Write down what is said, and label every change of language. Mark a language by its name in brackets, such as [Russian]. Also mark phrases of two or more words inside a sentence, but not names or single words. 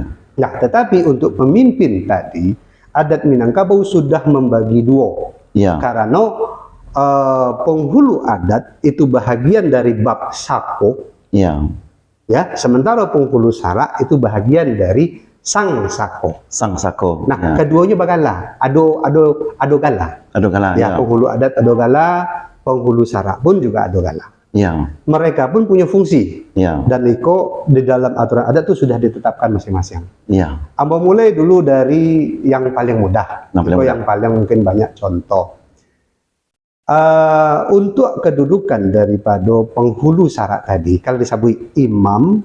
[Indonesian] Nah, tetapi untuk pemimpin tadi, adat Minangkabau sudah membagi dua. Ya. Karena penghulu adat itu bahagian dari bab sako, Ya. ya. Sementara penghulu sara itu bahagian dari sang sako. Sang sako. Nah, ya. [Minangkabau] keduanya bagala, ado gala. [Indonesian] Aduh kalah. Ya, penghulu adat [Minangkabau] ado gala, [Indonesian] penghulu sara pun juga [Minangkabau] ado gala. [Indonesian] Ya. Mereka pun punya fungsi. Ya. Dan itu di dalam aturan adat itu sudah ditetapkan masing-masing. Ya. Amba mulai dulu dari yang paling mudah, yang paling mungkin banyak contoh. Untuk kedudukan daripada penghulu syarat tadi, kalau disebut imam,